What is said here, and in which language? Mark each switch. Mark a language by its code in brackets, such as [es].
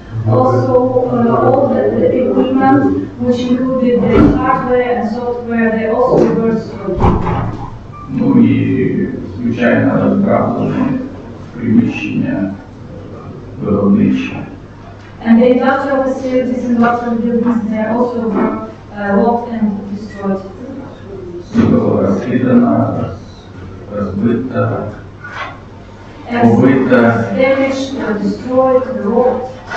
[en] Also, all the equipment, which included the hardware and software, they also were destroyed. [uk] Ну і, звичайно, розграблені приміщення виробничі. [en] And the industrial facilities and industrial buildings, they also were locked and destroyed. [uk] Було розкидано, розбито, [en] Everything [uk] побито. [en] was damaged, destroyed, robbed.